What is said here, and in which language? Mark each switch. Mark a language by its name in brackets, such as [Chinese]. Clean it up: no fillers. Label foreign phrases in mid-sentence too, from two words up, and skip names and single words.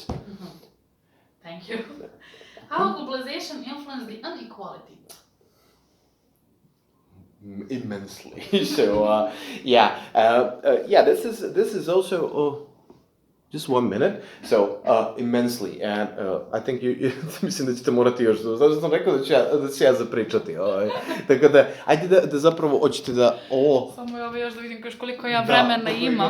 [English] Mm-hmm. Thank you. How globalization influenced the inequality? Immensely. So this is also just 1 minute. So immensely, and I think [Serbian] mislim da ćete morati još, zato što sam rekao da ću ja zapričati. Tako da, ajde da zapravo hoćete da Samo još da vidim koliko ja vremena imam.